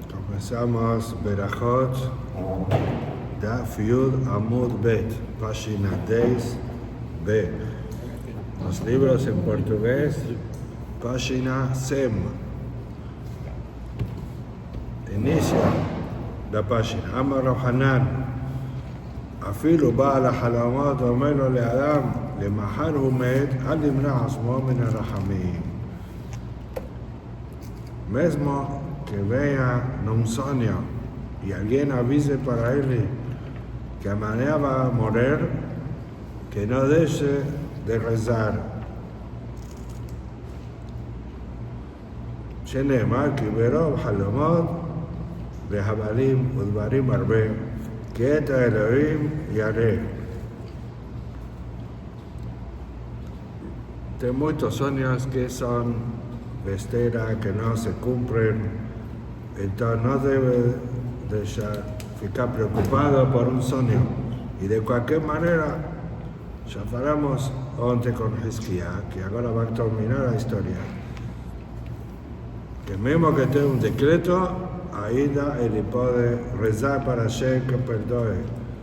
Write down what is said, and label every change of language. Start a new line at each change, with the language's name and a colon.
Spanish: Empezamos Berajot, Daf Yud Amud Bet, página 10b. Los libros en portugués, página SEM. Inicia la página.
Hebrew: Amar Rav Hanan, Afilu Baal HaHalamot אומר לו לאדם, למחר הוא מת, אל ימנע עצמו מן הרחמים.
Spanish: Mesmo que vea un sueño y alguien avise para él que mañana va a morir, que no deje de rezar.
Hebrew: שנאמר כי ברוב חלומות והבלים ודברים הרבה, כי את האלוהים ירא.
Spanish: Hay muchos sueños que son besteras, que no se cumplen, entonces no debe ficar preocupado por un sueño. Y de cualquier manera, ya hablamos antes con Hizkiah, que ahora va a terminar la historia, que mismo que tenga un decreto, ainda él puede rezar para Hashem que perdone.